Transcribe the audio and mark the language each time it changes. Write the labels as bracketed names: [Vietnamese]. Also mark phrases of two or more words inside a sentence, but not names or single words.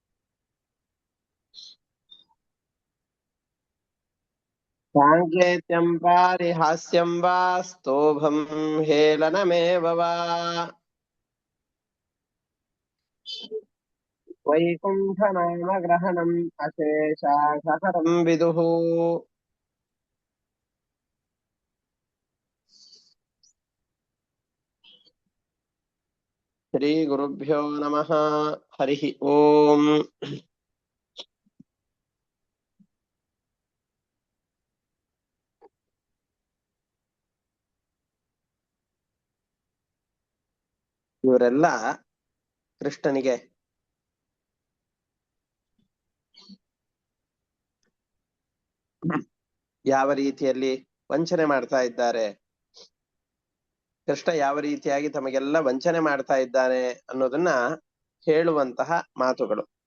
[Sanskrit] साङ्केत्यं पारिहास्यं वा स्तोभं हेलनमेव वा वैकुण्ठनामग्रहणम् अशेषाघहरं विदुः। श्रीगुरुभ्यो नमः। हरिः ओम्। [Kannada] ಇವರೆಲ್ಲ ಕೃಷ್ಣನಿಗೆ ಯಾವ ರೀತಿಯಲ್ಲಿ ವಂಚನೆ ಮಾಡ್ತಾ ಇದ್ದಾರೆ, ಕೃಷ್ಣ ಯಾವ ರೀತಿಯಾಗಿ ತಮಗೆಲ್ಲ ವಂಚನೆ ಮಾಡ್ತಾ ಇದ್ದಾನೆ ಅನ್ನೋದನ್ನ ಹೇಳುವಂತಹ ಮಾತುಗಳು.